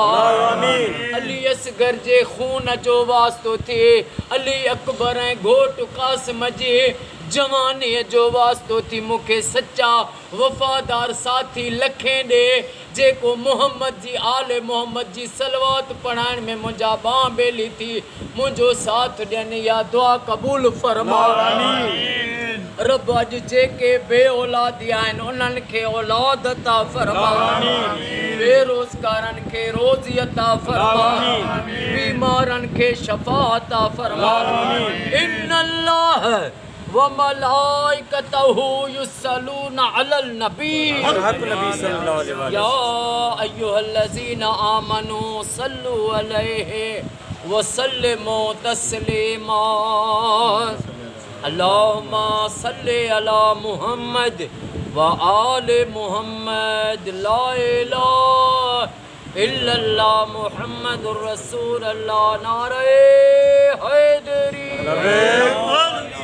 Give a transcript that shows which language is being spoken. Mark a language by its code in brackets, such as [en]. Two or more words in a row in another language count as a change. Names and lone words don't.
[sd] अली असगर जे खून जो वास्तो थी अली अकबर ऐं घोट क़ासिम जी जवानीअ जो वास्तो थी मूंखे सच्चा वफ़ादार साथी लखें ॾे जेको मोहम्मद जी आले मोहम्मद जी सलवात पढ़ाइण में मुंहिंजा बांह बेली थी मुंहिंजो साथ ॾियनि या दुआ क़बूल फरमा। रब अॼु जेके बे औलादी आहिनि उन्हनि खे औलाद अता फरमा बेरोज़गारनि खे रोज़ी अता फरमा बीमारनि खे शफ़ा अता फरमा। [ar] إن الله وملائكته يصلون على النبي يا أيها الذين آمنوا صلوا عليه وسلموا تسليما. اللهم صل على محمد وآل محمد لا إله إلا الله محمد رسول الله [ur] نعرہ حیدری.